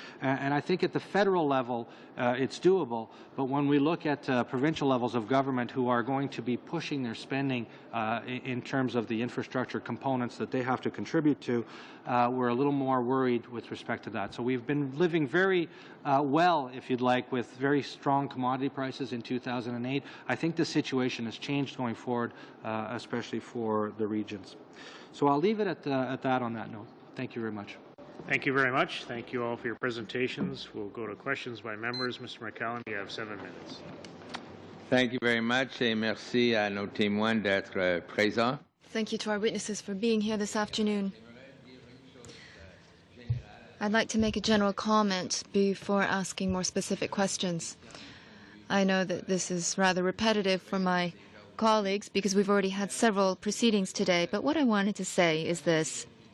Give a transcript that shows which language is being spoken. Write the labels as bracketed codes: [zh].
[en] And I think at the federal level, it's doable, but when we look at provincial levels of government who are going to be pushing their spending in terms of the infrastructure components that they have to contribute to, we're a little more worried with respect to that. So we've been living very well, if you'd like, with very strong commodity prices in 2008. I think the situation has changed going forward, especially for the regions. So I'll leave it at that on that note. Thank you very much. Thank you very much. Thank you all for your presentations. We'll go to questions by members. Mr. McCallum, you have 7 minutes. Thank you very much, [fr] et merci à nos témoins d'être présents. [en] Thank you to our witnesses for being here this afternoon. I'd like to make a general comment before asking more specific questions. I know that this is rather repetitive for my colleagues because we've already had several proceedings today, but what I wanted to say is this.